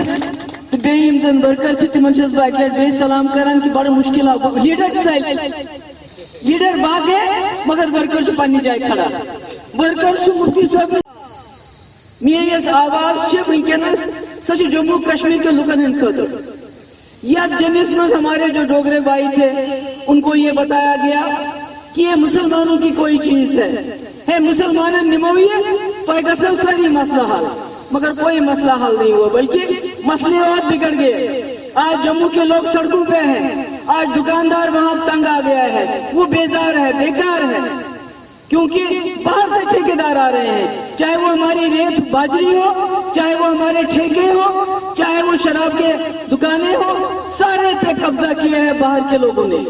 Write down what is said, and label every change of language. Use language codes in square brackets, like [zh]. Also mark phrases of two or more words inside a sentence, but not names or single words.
[ks] تہٕ بیٚیہِ یِم زن ورکر چھِ تِمن چھُس بہٕ اکہِ لٹہِ بیٚیہِ سلام کران کہ بڑٕ مُشکل آو. لیڈر ژلہِ, لیڈر باقٕے مگر ورکر چھُ پننہِ جایہِ کھڑا. ورکر چھُ مفتی صٲب, میٲنۍ یۄس آواز چھِ ونکیٚنس سۄ چھِ جموں کشمیر کے لُکن ہٕنٛدِ خٲطرٕ. یتھ جمعس منٛز [ur] ہمارے جو ڈوگرے بھائی تھے ان کو یہ بتایا گیا کہ یہ مسلمانوں کی کوئی چیز ہے, مسلمان [ks] نمو یہ تۄہہِ گژھو سٲری مسئلہ حل. [ur] مگر کوئی مسئلہ حل نہیں ہوا, بلکہ مسئلے اور بگڑ گئے. آج جموں کے لوگ سڑکوں پہ ہیں, آج دکاندار وہاں تنگ آ گیا ہے, وہ بیزار ہے, بیکار ہے, کیونکہ باہر سے ٹھیکیدار آ رہے ہیں. چاہے وہ ہماری ریت باجری ہو, چاہے وہ ہمارے ٹھیکے ہو, چاہے وہ شراب کے دکانیں ہو, سارے پہ قبضہ کیا ہے باہر کے لوگوں نے.